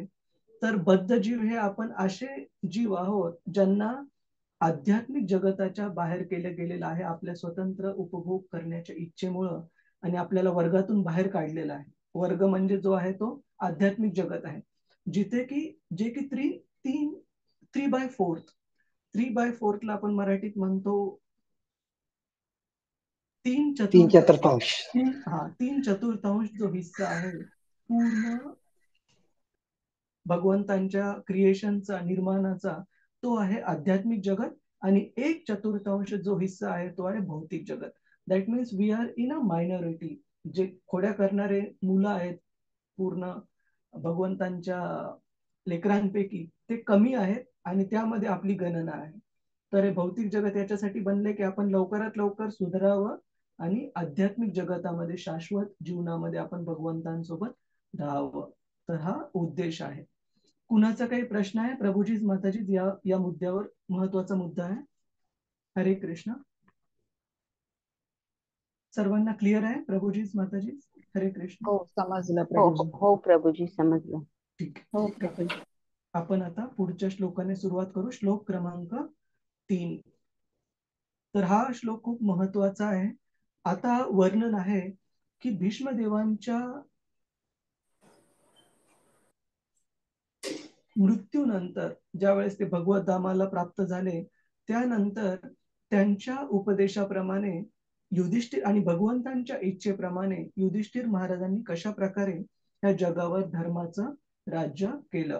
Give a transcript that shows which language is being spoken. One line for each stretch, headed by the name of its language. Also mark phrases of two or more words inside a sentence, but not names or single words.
Marathi: तर बद्ध जीव हे आपण असे जीव आहोत ज्यांना आध्यात्मिक जगताच्या बाहेर केलं गेलेलं आहे आपल्या स्वतंत्र उपभोग करण्याच्या इच्छेमुळं, आणि आपल्याला वर्गातून बाहेर काढलेला आहे. वर्ग म्हणजे जो आहे तो आध्यात्मिक जगत आहे, जिथे की जे की
English: three by fourth
Marathi: ला आपण मराठीत म्हणतो तीन तीन चतुर्थांश चतुर्थांश. तीन चतुर्थांश जो हिस्सा आहे पूर्ण भगवंतांच्या क्रिएशनचा, निर्माणाचा, तो आहे आध्यात्मिक जगत. आणि एक चतुर्थांश जो हिस्सा आहे तो आहे भौतिक जगत.
English: that means we are in a minority.
Marathi: जे खोड्या करणारे मुलं आहेत पूर्ण भगवंतांच्या लेकरांपैकी ते कमी आहेत आणि त्यामध्ये आपली गणना आहे. तर हे भौतिक जगत याच्यासाठी बनले की आपण लवकरात लवकर सुधारावं आणि आध्यात्मिक जगतामध्ये, शाश्वत जीवनामध्ये आपण भगवंतांसोबत राहावं. तर हा उद्देश आहे. कुणाचा काही प्रश्न आहे? प्रभूजी, माताजी, या मुद्द्यावर महत्वाचा मुद्दा आहे. हरे कृष्ण. सर्वांना क्लिअर आहे? प्रभूजी, माताजी, हरे कृष्ण. हो, समजलं हो प्रभूजी. हो प्रभूजी, समजलं. ठीक हो आहे. प्रभूजी. आपण आता पुढच्या श्लोकाने सुरुवात करू. श्लोक क्रमांक 3. तर हा श्लोक खूप महत्वाचा आहे. आता वर्णन आहे की भीष्मदेवांच्या मृत्यूनंतर ज्यावेळेस ते भगवत धामाला प्राप्त झाले, त्यानंतर त्यांच्या उपदेशाप्रमाणे युधिष्ठिर आणि भगवंतांच्या इच्छेप्रमाणे युधिष्ठिर महाराजांनी कशा प्रकारे या जगावर धर्माचं राज्य केलं.